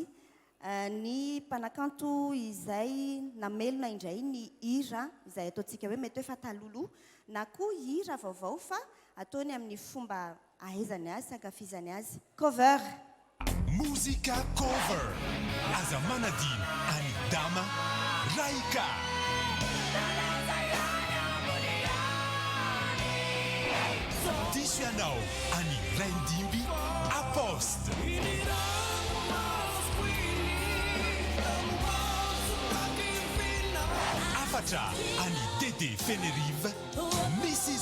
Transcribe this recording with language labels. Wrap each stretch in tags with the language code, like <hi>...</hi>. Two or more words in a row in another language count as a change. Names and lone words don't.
<mg>ny mpanakanto izay namelona indray ny hira izay ataontsika hoe mety hoe fatalolo na koa hira vaovao fa ataony amin'ny fomba ahaizany azy ankafizany azy cover muzika cover aza manadino any dama Raika diso ianao any Raindimby Aposte afatra any Dede Fenerive Mrs.</mg>